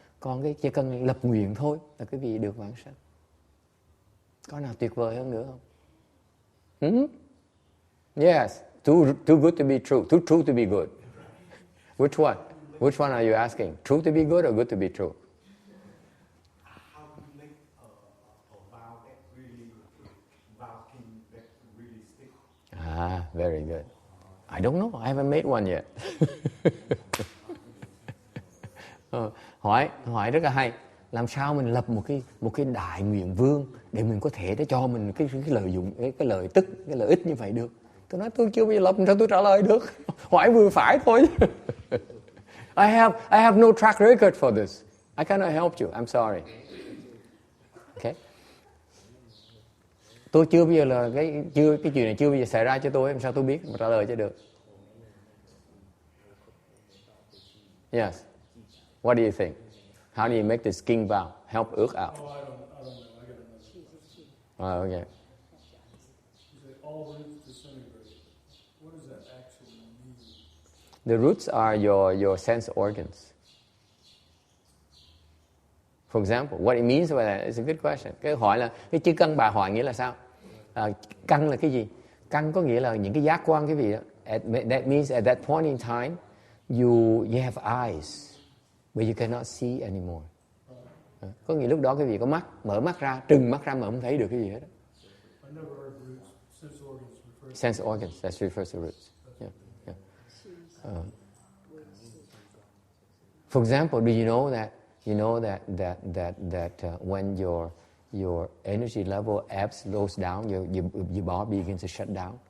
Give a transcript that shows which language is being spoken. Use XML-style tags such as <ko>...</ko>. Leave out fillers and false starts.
<vi>Còn chỉ cần lập nguyện thôi là quý vị được vãng sanh. Có nào tuyệt vời hơn nữa không?</vi> <en>Yes, too good to be true, too true to be good. Which one? Which one are you asking? True to be good or good to be true? How to make a vow that really stick? Very good. I don't know. I haven't made one yet.</en> <vi>Hỏi rất là hay. Làm sao mình lập một cái đại nguyện vương để mình có thể để cho mình cái lợi dụng, cái lợi tức, cái lợi ích như vậy được? Tôi nói tôi chưa bao giờ lập, sao tôi trả lời được? Hỏi vừa phải thôi.</vi> <en>I have no track record for this. I cannot help you. I'm sorry. Okay.</en> <vi>Tôi chưa bao giờ là cái chuyện này chưa bao giờ xảy ra cho tôi, làm sao tôi biết mà trả lời cho được?</vi> <en>Yes. What do you think? How do you make this king vow? Help ước out. Oh, I don't know. I got another question. Okay. You say all roots disintegrate. What does that actually mean? The roots are your sense organs. For example, what it means by that is a good question.</en> <vi>Cái hỏi là cái chữ căn bà hỏi nghĩa là sao? Căn là cái gì? Căn có nghĩa là những cái giác quan cái gì đó.</vi> <en>That means at that point in time, you have eyes, but you cannot see anymore.</en> <vi>Có nghĩa lúc đó cái gì có mắt, mở mắt ra, trừng mắt ra mà không thấy được cái gì hết.</vi> <en>I never heard roots, sense organs referred to. Sense organs, that refers to roots. Yeah. For example, do you know that when your energy level ebbs, goes down, your body begins to shut down.</en>